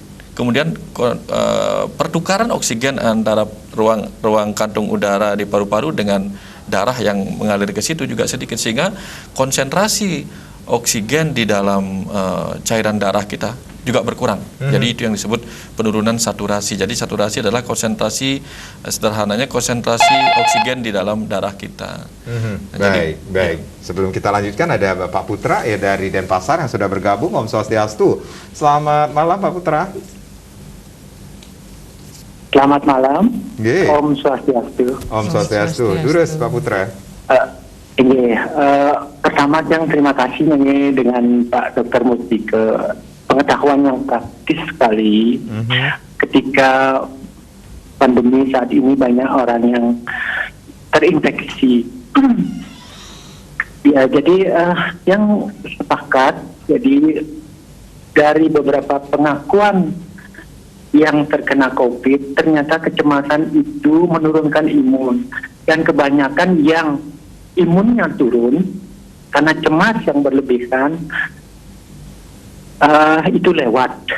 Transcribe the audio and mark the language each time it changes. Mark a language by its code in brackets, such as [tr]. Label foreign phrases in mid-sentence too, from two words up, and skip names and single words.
[id] Kemudian pertukaran oksigen antara ruang kantung udara di paru-paru dengan darah yang mengalir ke situ juga sedikit, sehingga konsentrasi oksigen di dalam cairan darah kita juga berkurang. Jadi itu yang disebut penurunan saturasi. Jadi saturasi adalah konsentrasi, sederhananya konsentrasi oksigen di dalam darah kita. Baik. Sebelum kita lanjutkan ada Bapak Putra ya dari Denpasar yang sudah bergabung. [ban] Om Swastiastu. [id] Selamat malam Pak Putra. Selamat malam. [ban] Om Swastiastu. Om Swastiastu. Durus Pak Putra. [id] Pertama yang terima kasih nih dengan Pak Dr. Mustika, pengetahuan yang praktis sekali ketika pandemi saat ini banyak orang yang terinfeksi. Ya, jadi yang sepakat, jadi dari beberapa pengakuan yang terkena COVID, ternyata kecemasan itu menurunkan imun, dan kebanyakan yang imunnya turun karena cemas yang berlebihan itu lewat.